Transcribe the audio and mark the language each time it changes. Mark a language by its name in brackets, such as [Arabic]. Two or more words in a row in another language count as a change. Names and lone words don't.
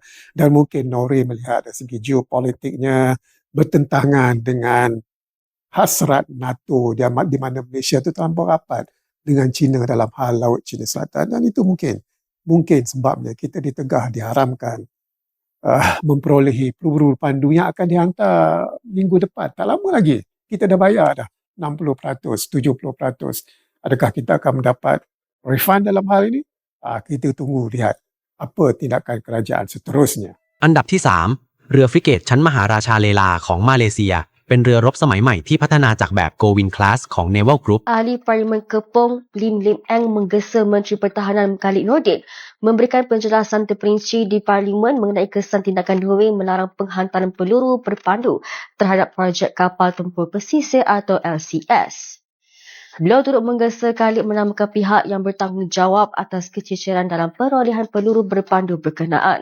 [Malay] Dan mungkin Norway melihat dari segi geopolitiknya bertentangan dengan hasrat NATO di mana Malaysia itu terlampau rapat dengan China dalam hal Laut China Selatan, dan itu mungkin sebabnya kita ditegah diharamkan memperolehi peluru pandu yang akan dihantar minggu depan. Tak lama lagi. Kita dah bayar dah 60%, 70%. Adakah kita akan mendapat refund dalam hal ini? Kita tunggu lihat apa tindakan kerajaan seterusnya. [Thai] อันดับที่ 3 เรือฟริเกตชั้นมหาราชาเลลาของมาเลเซียเป็นเรือรบสมัยใหม่ที่พัฒนาจากแบบ Govin Class ของ Naval Group [Malay] Ahli Parlimen Kepong Lim Lim Eng menggesa Menteri Pertahanan Khalid Nordin memberikan penjelasan terperinci di Parlimen mengenai kesan tindakan Norway melarang penghantaran peluru berpandu terhadap projek kapal tempur pesisir atau LCS. Beliau turut menggesa Khalid menamakan pihak yang bertanggungjawab atas kececeran dalam perolehan peluru berpandu berkenaan.